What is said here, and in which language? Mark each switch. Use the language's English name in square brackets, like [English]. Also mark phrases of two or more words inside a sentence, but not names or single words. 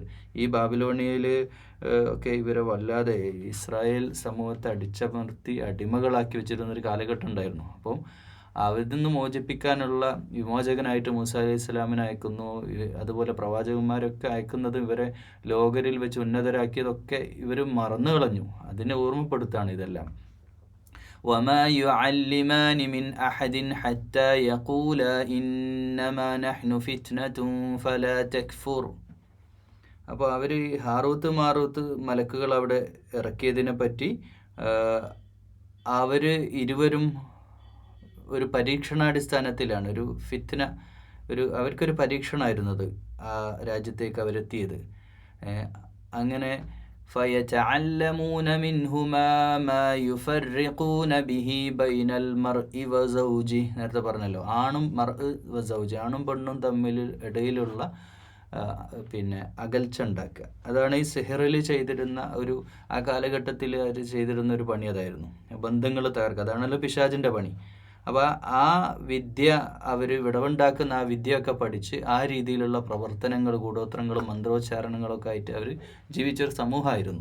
[Malayalam] ഈ ബാബിലോണിയയിൽ ഒക്കെ ഇവരെ വല്ലാതെ ഇസ്രായേൽ സമൂഹത്തെ അടിച്ചമർത്തി അടിമകളാക്കി വെച്ചിരുന്നൊരു കാലഘട്ടം ഉണ്ടായിരുന്നു. അപ്പം അവരിൽ നിന്ന് മോചിപ്പിക്കാനുള്ള വിമോചകനായിട്ട് മൂസ [Arabic] عليه السلام [Malayalam] അയക്കുന്നു. അതുപോലെ പ്രവാചകന്മാരൊക്കെ അയക്കുന്നത് ഇവരെ ലോകരിൽ വെച്ച് ഉന്നതരാക്കിയതൊക്കെ ഇവർ മറന്നു കളഞ്ഞു. അതിനെ ഓർമ്മപ്പെടുത്താണ് ഇതെല്ലാം. [Arabic] وما يعلمان من أحد حتى يقولا إنما نحن فتنة فلا تكفر. [Malayalam] അപ്പോൾ അവർ ഹാറൂത്ത് മാറൂത്ത് മലക്കുകൾ അവിടെ ഇറക്കിയതിനെ പറ്റി അവർ ഇരുവരും ഒരു പരീക്ഷണാടിസ്ഥാനത്തിലാണ്, ഒരു ഫിത്ന, അവർക്കൊരു പരീക്ഷണമായിരുന്നത് ആ രാജ്യത്തേക്ക് അവരെത്തിയത്. [Arabic] അങ്ങനെ فَيَتَعَلَّمُونَ مِنْهُمَا مَا يُفَرِّقُونَ بِهِ بَيْنَ الْمَرْءِ وَزَوْجِهِ. [Malayalam] നേരത്തെ പറഞ്ഞല്ലോ, ആണും [Arabic] المرء وزوج, [Malayalam] ആണും പെണ്ണും തമ്മിൽ ഇടയിലുള്ള അകൽച്ച ഉണ്ടാക്കുക. അതാണ് ഈ സിഹറിൽ ചെയ്തിരുന്ന ആ കാലഘട്ടത്തിൽ അവർ ചെയ്തിരുന്ന ഒരു പണി അതായിരുന്നു, ബന്ധങ്ങൾ തകർക്കുക. അതാണല്ലോ പിശാചിൻ്റെ പണി. അപ്പോൾ ആ വിദ്യ, അവർ വിടവുണ്ടാക്കുന്ന ആ വിദ്യയൊക്കെ പഠിച്ച് ആ രീതിയിലുള്ള പ്രവർത്തനങ്ങൾ, കൂടോത്രങ്ങളും മന്ത്രോച്ചാരണങ്ങളൊക്കെ ആയിട്ട് അവർ ജീവിച്ചൊരു സമൂഹമായിരുന്നു.